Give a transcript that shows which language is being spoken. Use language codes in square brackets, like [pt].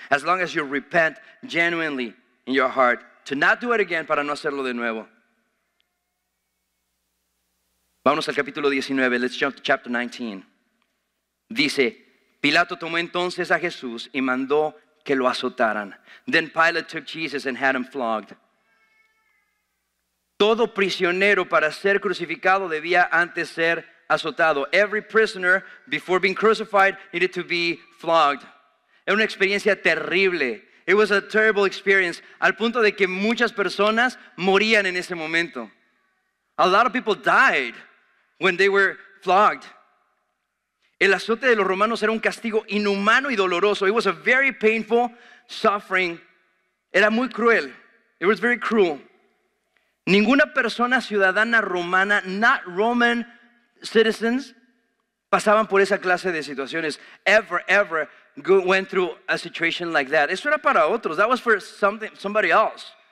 [en] As long as you repent genuinely in your heart, to not do it again, [es] para no hacerlo de nuevo. Vámonos al capítulo 19, [en] let's jump to chapter 19. [es] Dice, Pilato tomó entonces a Jesús y mandó que lo azotaran. [en] Then Pilate took Jesus and had him flogged. [es] Todo prisionero para ser crucificado debía antes ser azotado. [en] Every prisoner before being crucified needed to be flogged. [es] Era una experiencia terrible. [en] It was a terrible experience, [es] al punto de que muchas personas morían en ese momento. [en] A lot of people died when they were flogged. [es] El azote de los romanos era un castigo inhumano y doloroso. [en] It was a very painful suffering. [es] Era muy cruel. [en] It was very cruel. [es] Ninguna persona ciudadana romana, [en] not Roman citizens, [es] pasaban por esa clase de situaciones. [en] Ever went through a situation like that. [es] Eso era para otros. [en] That was for somebody else.